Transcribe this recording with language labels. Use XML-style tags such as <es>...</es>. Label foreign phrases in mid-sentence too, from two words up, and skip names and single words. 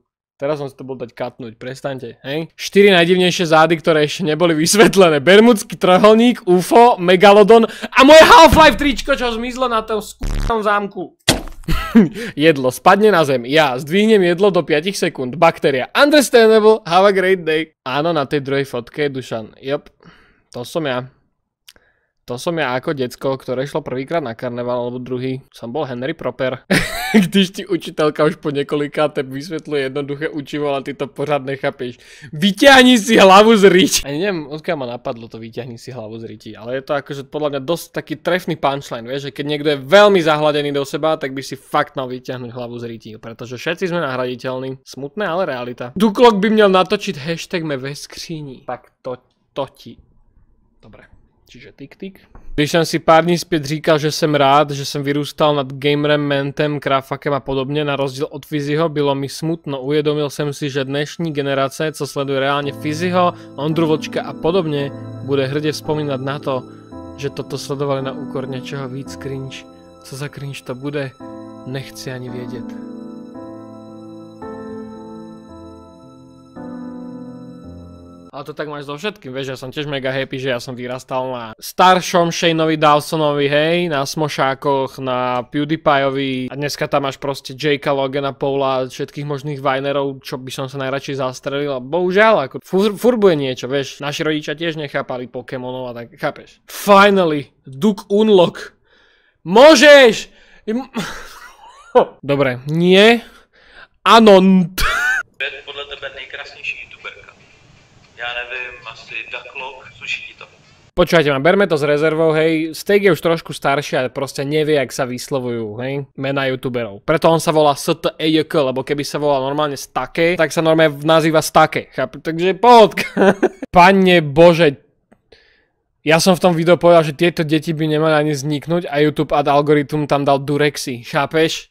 <sk>Teraz som si to bol dať katnúť, prestaňte, hej? 4 najdivnejšie zády, ktoré ešte neboli vysvetlené. Bermudský trojuholník, UFO, Megalodon a moje Half-Life tričko, čo zmizlo na tom skúšnom zámku. Jedlo spadne na zem, ja zdvihnem jedlo do 5 sekúnd, baktéria.</sk> <en>Understandable, have a great day.</en> <sk>Áno, na tej druhej fotke je Dušan, jop. To som ja. To som ja ako decko, ktoré šlo prvýkrát na karneval, alebo druhý. Som bol Henry Proper. Když ti učiteľka už po niekoľkáté vysvetľuje jednoduché učivo, ale ty to pořád nechápeš. Vyťahni si hlavu z riti. Ani neviem, odkiaľ ma napadlo to vyťahni si hlavu z riti. Ale je to akože podľa mňa dosť taký trefný punchline, vieš, že keď niekto je veľmi zahladený do seba, tak by si fakt mal vyťahnuť hlavu z riti. Pretože všetci sme nahraditeľní. Smutné, ale realita. Duklok by měl natočiť hashtag me</sk> <cs>ve skříni.</cs> <sk>Tak to ti. Dobre. Čiže tik.</sk> <cs>Když jsem si pár dní zpět říkal, že jsem rád, že jsem vyrůstal nad gamerem, mentem, kráfakem a podobně, na rozdíl od Fiziho, bylo mi smutno. Uvědomil jsem si, že dnešní generace, co sleduje reálně Fiziho, Ondru Vlčka a podobně, bude hrdě vzpomínat na to, že toto sledovali na úkor něčeho víc cringe. Co za cringe to bude, nechci ani vědět.</cs> <sk>Ale to tak máš so všetkým, vieš, ja som tiež mega happy, že ja som vyrastal na staršom Shaneovi Dawsonovi, hej, na Smošákoch, na PewDiePieovi a dneska tam máš proste Jakea, Logana, Paula, všetkých možných Vinerov, čo by som sa najradšej zastrelil a bohužiaľ, ako furt bude niečo, vieš, naši rodičia tiež nechápali Pokémonov a tak, chápeš?</sk> <en>Finally, Duke Unlock.</en> <sk>Môžeš! Dobre, nie. Áno.</sk> <cs>Podle tebe nejkrásnější youtuberka? Já nevím, asi Duklok, sluší ti to.</cs> <sk>Počúvajte ma, berme to s rezervou, hej, Steak je už trošku starší, ale proste nevie, jak sa vyslovujú, hej, mená youtuberov. Preto on sa volá STEJK, lebo keby sa volal normálne Stake, tak sa normálne nazýva Stake, chápu? Takže pohodka. Pane Bože, ja som v tom videu povedal, že tieto deti by nemali ani vzniknúť a YouTube ad algoritm tam dal Durexy, chápeš?</sk>